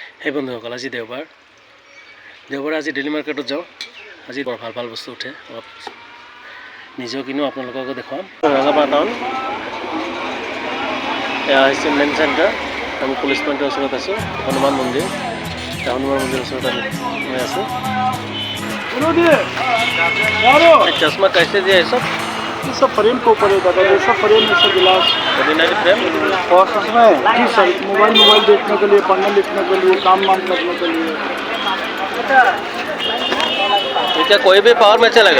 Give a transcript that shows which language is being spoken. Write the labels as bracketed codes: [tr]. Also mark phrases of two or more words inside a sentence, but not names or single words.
[as] সেই বন্ধুসকল আজি দেওবাৰে আজি ডেইলি মাৰ্কেটত যাওঁ। আজি বৰ ভাল ভাল বস্তু উঠে, অলপ নিজেও কিনো আপোনালোককো দেখুৱাম। ৰঙাপাৰা টাউন, এয়া হৈছে মেইন চেণ্টাৰ। আমি পুলিচ পইণ্টৰ ওচৰত আছোঁ। হনুমান মন্দিৰ, হনুমান মন্দিৰৰ ওচৰত আমি আছোঁ। [hi] चश्मा कैसे दिया है सब? ये सब फ्रेम के ऊपर है दादा, ये सब फ्रेम में सब गिलास [en] ordinary frame [hi] और उसमें जी सर मोबाइल देखने के लिए, पढ़ने लिखने के लिए, काम वाम करने के लिए। ये क्या कोई भी पावर में चलेगा?